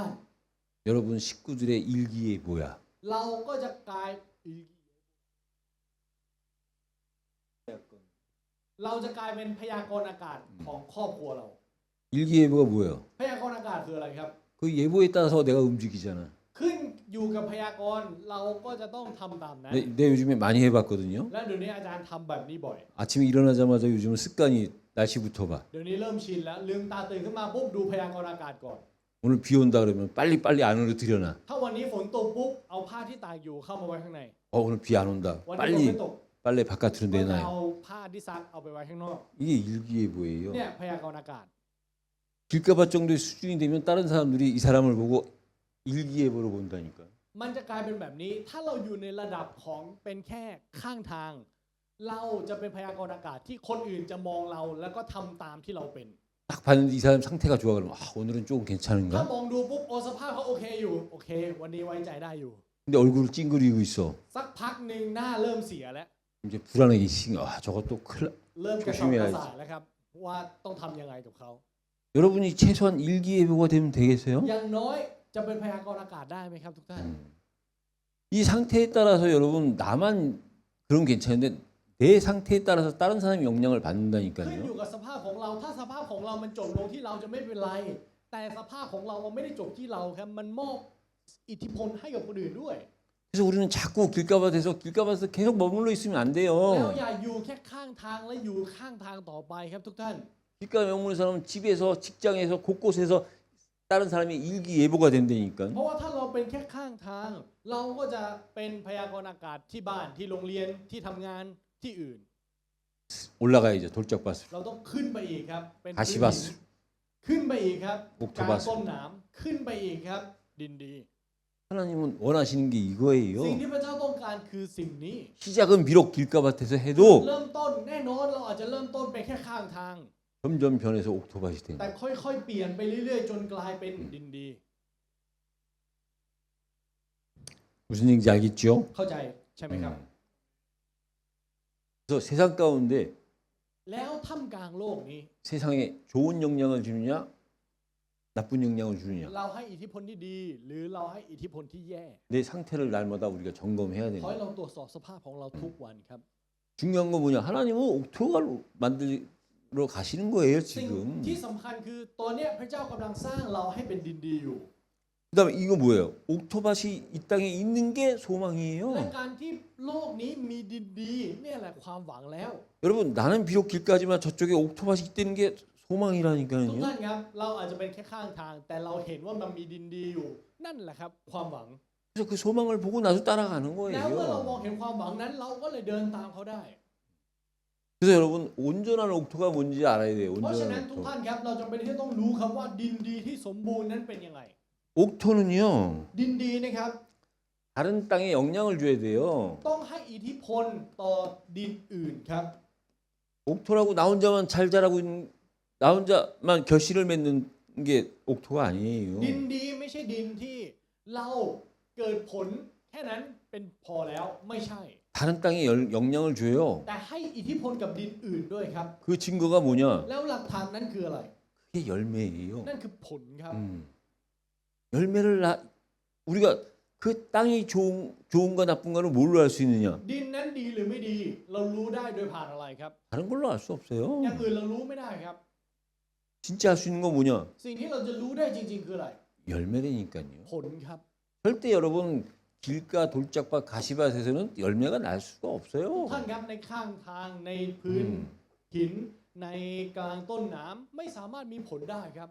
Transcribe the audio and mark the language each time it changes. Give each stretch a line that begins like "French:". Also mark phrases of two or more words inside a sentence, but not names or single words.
Korean: 여러분 식구들의 일기예보야.
Thai: เราก็จะกลายเราจะกลายเป็นพยากรณ์อากาศของครอบครัวเรา
Korean: 일기예보가 뭐예요?
Thai: พยากรณ์อากาศคืออะไรครับ
Korean: 그 예보에 따라서 내가 움직이잖아.
Thai: ขึ้นอยู่กับพยากรณ์เราก็จะต้องทำตามนั้น
Korean: 내 요즘에 많이 해봤거든요.
Thai: และเดี๋ยวนี้อาจารย์ทำแบบนี้บ่อย
Korean: 아침에 일어나자마자 요즘은 습관이 날씨부터 봐.
Thai: เดี๋ยวนี้เริ่มชินแล้วลืมตาตื่นขึ้นมาปุ๊บดูพยากรณ์อากาศก่อน
Korean: 오늘 비 온다 그러면 빨리 안으로 들여놔.
Thai: ถ้าวันนี้ฝนตกปุ๊บเอาผ้าที่ตากอยู่เข้ามาไว้ข้างใน
Korean: 오늘 비 안 온다.
Thai: วันนี้ฝนไม่
Korean: 빨리
Thai: ตก
Korean: 빨래 바깥으로
Thai: ก็จะ
Korean: 내놔요.
Thai: เอาผ้าที่ซักเอาไปไว้ข้างนอก
Korean: 이게 일기예보예요.
Thai: เนี่ยพยากรณ์อากาศ
Korean: 길가밭 정도의 수준이 되면 다른 사람들이 이 사람을 보고 일기예보로 본다니까.
Thai: มันจะกลายเป็นแบบนี้ถ้าเราอยู่ในระดับของเป็นแค่ข้างทาง เราจะเป็นพยากรณ์อากาศที่คนอื่นจะมองเราแล้วก็ทำตามที่เราเป็น
Korean: 딱 봤는데 이 사람 상태가 좋아 그러면 오늘은 조금
Thai: ถ้า
Korean: 괜찮은가?
Thai: มองดูปุ๊บโอสภาพเขาโอเคอยู่โอเค วันนี้ไว้ใจได้อยู่
Korean: 근데 얼굴을 찡그리고 있어.
Thai: สักพักหนึ่งหน้าเริ่มเสียแล้ว
Korean: 이제 불안하게 저것도 큰일.
Thai: เริ่มกระสับกระส่ายแล้วครับว่าต้องทำยังไงกับเขา
Korean: 여러분이 최소한 일기예보가 되면 되겠어요?
Thai: อย่างน้อยจะเป็นพยากรณ์อากาศได้ไหมครับทุกท่าน
Korean: 이 상태에 따라서 여러분 나만 그럼 괜찮은데 내 상태에 따라서 다른 사람이 영향을
Thai: ขึ้นอ
Korean: 받는다니까요.
Thai: ยู่กับสภาพของเราถ้าสภาพของเรามันจบลงที่เราจะไม่เป็นไร แต่สภาพของเรามันไม่ได้จบที่เราครับมันมอบอิทธิพลให้กับคนอื่นด้วย
Korean: 그래서 우리는 자꾸 길가밭에서 계속 머물러 있으면 안
Thai: แล้ว
Korean: 돼요.
Thai: อย่าอยู่แค่ข้างทางและอยู่ข้างทางต่อไปครับทุกท่าน
Korean: 길가 머무는 사람은 집에서 직장에서 곳곳에서 다른 사람의 일기예보가 된다니까.
Thai: เพราะว่าถ้าเราเป็นแค่ข้างทาง เราก็จะเป็นพยากรณ์อากาศที่บ้านที่โรงเรียนที่ทำงานที่อื่น
Korean: 올라가야죠. 돌짝밭으로.
Thai: เราต้องขึ้นไปอีกครับเป็น
Korean: 다시 봤어.
Thai: ขึ้นไปอีกครับ บุก กลาง บัส ต้นหนามขึ้นไปอีกครับ ดินดี
Korean: 하나님은 원하시는 게 이거예요.
Thai: สิ่งที่พระเจ้าต้องการคือสิ่งนี้
Korean: 시작은 비록 길가밭에서 해도
Thai: เริ่มต้นแน่นอนเราอาจจะเริ่มต้นไปแค่ข้างทาง
Korean: 점점 변해서 옥토밭이 되는
Thai: แต่
Korean: 거예요.
Thai: ค่อยๆเปลี่ยนไปเรื่อยๆ จนกลายเป็นดินดี
Korean: 무슨 얘기인지 알겠죠?
Thai: เข้าใจใช่ไหมครับ
Korean: 그래서 세상 가운데
Thai: แล้วท่ามกลางโลกนี้
Korean: 세상에 좋은 영향을 주느냐 나쁜 영향을 주느냐
Thai: เราให้อิทธิพลที่ดี หรือเราให้อิทธิพลที่แย่
Korean: 내 상태를 날마다 우리가 점검해야
Thai: ขอให้
Korean: 되는
Thai: เราตรวจสอบสภาพของเราทุกวันครับ
Korean: 중요한 건 뭐냐 하나님은 옥토가로 만들어 가시는 거예요
Thai: สิ่ง
Korean: 지금
Thai: ที่สำคัญคือตอนเนี้ยพระเจ้ากำลังสร้างเราให้เป็นดินดีอยู่
Korean: 그다음에 이거 뭐예요 옥토밭이 이 땅에 있는 게
Thai: และ
Korean: 소망이에요
Thai: การที่โลกนี้มีดินดีเนี่ยแหละความหวังแล้ว
Korean: 여러분 나는 비록 길가지만 저쪽에 옥토밭이 있다는 게
Thai: ทุก
Korean: 소망이라니까요
Thai: ท่านครับเราอาจจะเป็นแค่ข้างทาง แต่เราเห็นว่ามันมีดินดีอยู่ นั่นแหละครับความหวัง
Korean: 그래서 그 소망을 보고 나도 따라가는
Thai: แล้วเมื่อเราม
Korean: 거예요
Thai: องเห็นความหวังนั้นเราก็เลยเดินตามเขาได้
Korean: 그래서 여러분 온전한 옥토가 뭔지 알아야 돼요
Thai: เพราะฉะนั้น
Korean: 온전한
Thai: ทุก
Korean: 옥토
Thai: ท่านครับเราจำเป็นที่ต้องรู้ครับว่าดินดีที่สมบูรณ์นั้นเป็นยังไง
Korean: 옥토는요
Thai: ดินดีนะครับ
Korean: 다른 땅에 영향을 줘야 돼요
Thai: ต้องให้อิทธิพลต่อดินอื่นครับ
Korean: 옥토라고 나 혼자만 잘 자라고 있는 나 혼자만 결실을 맺는 게 옥토가 아니에요
Thai: ดินดีไม่ใช่ดินที่เราเกิดผลแค่นั้นเป็นพอแล้วไม่ใช่
Korean: 다른 땅에 영향을 줘요
Thai: แต่ให้อิทธิพลกับดินอื่นด้วยครับ
Korean: 그 증거가 뭐냐
Thai: แล้วหลักฐานนั้นคืออะไร
Korean: 그 그게 열매예요.
Thai: นั่นคือผลครับ
Korean: 열매를 우리가 그 땅이 좋은가 나쁜가를 뭘로 알 수 있느냐?
Thai: ดินนั้นดีหรือไม่ดี เรารู้ได้โดยผ่านอะไรครับ
Korean: 다른 걸로 알 수 없어요.
Thai: อย่างอื่นเรารู้ไม่ได้ครับ
Korean: 진짜 할 수 있는 건 뭐냐?
Thai: สิ่งที่เราจะรู้ได้จริงๆคืออะไร
Korean: 열매라니까요.
Thai: ผลครับ
Korean: 절대 여러분 길가 돌짝밭 가시밭에서는 열매가 날 수가 없어요.
Thai: ท่านครับในข้างทางในพื้นหินในกลางต้นน้ำไม่สามารถมีผลได้ครับ